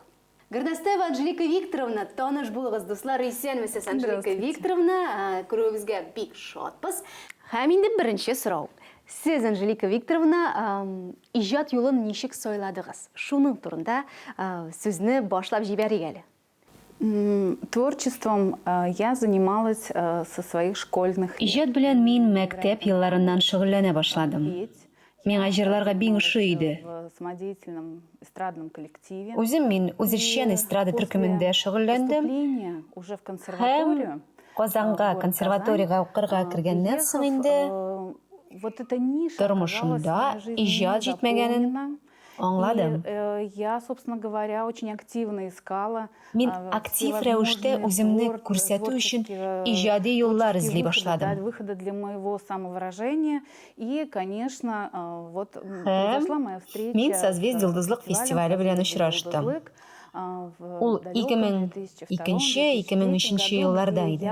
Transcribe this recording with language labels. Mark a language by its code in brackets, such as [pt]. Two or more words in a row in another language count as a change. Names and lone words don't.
[tt] Горностаева Анжелика Викторовна, таныш булыгыз дуслар, исәнмесез, Анжелика Викторовна, күрүебезгә бик шатбыз. Һәм инде беренче сорау. Сез, Анжелика Викторовна, иҗат юлын ничек сайладыгыз? Шуның турында сүзне башлап җибәрик әле. [ru] Творчеством я занималась со своих школьных. [tt] Иҗат белән мин мәктәп елларыннан шөгыльләнә башладым. Миңа җырларга бик ошый иде. [ru] В самодеятельном эстрадном коллективе. [tt] Үзем мин үзешчән эстрада төркемендә шөгыльләндем. [ru] Уже в консерваторию. [tt] Казанга консерваториягә укырга кергәннән соң инде [ru] вот эта ниша [tt] тормышымда иҗат җитмәгәнен аңладым. [ru] Я, собственно говоря, очень активно искала. [tt] Мин актив рәвештә үземне күрсәтү өчен иҗади юллар эзли башладым. [ru] Выхода для моего самовыражения. И, конечно, вот произошла моя встреча. [tt] Мин Созвездие йолдызлык фестивале белән очраштым. Ул 2002-2003 елларда иде.